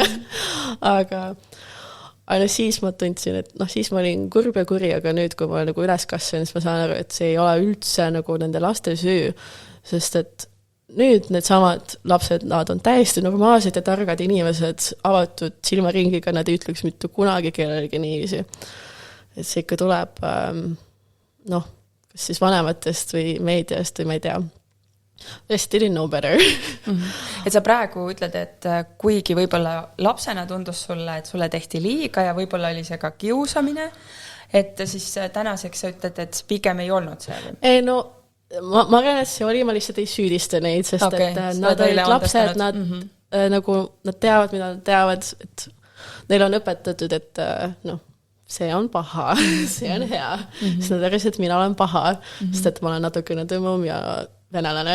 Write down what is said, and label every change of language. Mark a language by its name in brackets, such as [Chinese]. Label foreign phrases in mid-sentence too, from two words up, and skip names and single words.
[Estonian] Aga siis ma tundsin, et siis ma olin kurb ja kuri, aga nüüd, kui ma nagu üles kasvan, siis ma saan aru, et see ei ole üldse nagu nende laste süü, sest et nüüd need samad lapsed, nad on täiesti normaalsed ja targad inimesed, avatud silmaringiga, nad ei ütleks mitte kunagi kellelegi niiviisi. Et see ikka tuleb, kas siis vanematest või meediast või ma ei tea. [English] Just didn't know better. [Estonian] Et sa praegu ütled, et kuigi võib-olla lapsena tundus sulle, et sulle tehti liiga ja võib-olla oli see ka kiusamine, et siis tänaseks sa ütled, et pigem ei olnud see? Ei, ma arvan, et see oli, ma lihtsalt ei süüdista neid, sest et nad olid lapsed, nad nad teavad, mida nad teavad, et neil on õpetatud, et see on paha, see on hea, sest nad arvasid, et mina olen paha, sest et ma olen natukene tõmmum ja venelane.